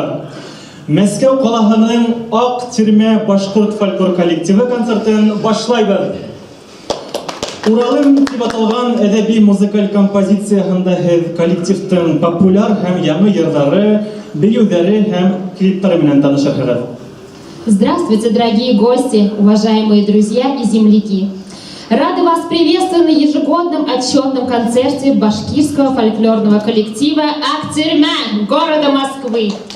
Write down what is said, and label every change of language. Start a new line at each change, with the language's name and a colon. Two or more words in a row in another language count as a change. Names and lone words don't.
Bashkir: Мәскәү калаһының Ак Тирмә башкорт фольклор коллективы концертын башлайбыз. Уралым дип аталган әдәби-музыкаль композициясында һез коллективтың популяр һәм яңа йырдары, биюләре һәм клиплары белән танышырсыз.
Russian: Здравствуйте, дорогие гости, уважаемые друзья и земляки! Рады вас приветствовать на ежегодном отчетном концерте башкирского фольклорного коллектива Ак Тирмә города Москвы.